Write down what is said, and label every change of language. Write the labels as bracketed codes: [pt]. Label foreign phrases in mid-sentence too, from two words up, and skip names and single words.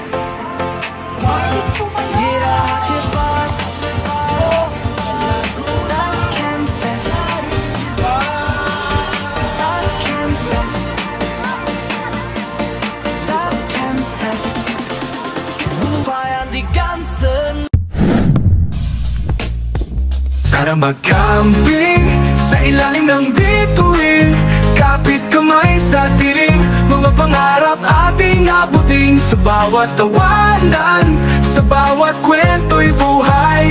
[de] Jeder hat hier Spaß. Das Campfest. Das Campfest. Das Campfest. Feiern die ganzen. [tl] Sana mag-camping sa ilalim ng bituin, kapit kamay sa dilim, mga pangarap ating abutin. Sa bawat tawanan, sa bawat kwento'y buhay.